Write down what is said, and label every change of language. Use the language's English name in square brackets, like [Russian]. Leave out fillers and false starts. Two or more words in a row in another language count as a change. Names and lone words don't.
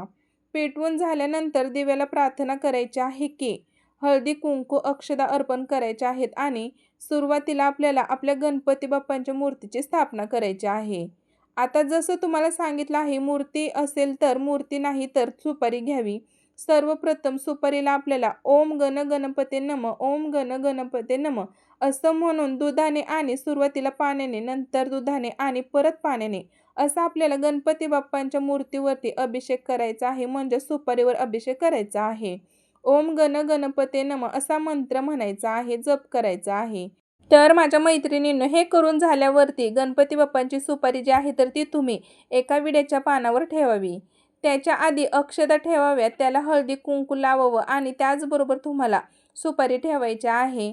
[Marathi] पेटवून झाल्यानंतर दिव्याला प्रार्थना करायची आहे की हळदी कुंकू अक्षदा अर्पण करायचे आहेत आणि सुरुवातीला आपल्याला आपल्या गणपती बाप्पांच्या मूर्तीची स्थापना करायची आहे. आता जसं तुम्हाला सांगितलं आहे, मूर्ती असेल तर मूर्ती, नाही तर सुपारी घ्यावी. सर्वप्रथम सुपारीला आपल्याला [Sanskrit] ओम गण गणपते नमः, ओम गण गणपते नमः [Marathi] असं म्हणून दुधाने आणि सुरुवातीला पाण्याने, नंतर दुधाने आणि परत पाण्याने असा आपल्याला गणपती बाप्पांच्या मूर्तीवरती अभिषेक करायचा आहे, म्हणजे सुपारीवर अभिषेक करायचा आहे. [Sanskrit] ओम गण गणपते नमः [Marathi] असा मंत्र म्हणायचा आहे, जप करायचा आहे. तर माझ्या मैत्रिणींनो, हे करून झाल्यावरती गणपती बाप्पांची सुपारी जी आहे तर ती तुम्ही एका विड्याच्या पानावर ठेवावी. त्याच्या आधी अक्षता ठेवाव्यात, त्याला हळदी कुंकू लावावं आणि त्याचबरोबर तुम्हाला सुपारी ठेवायची आहे.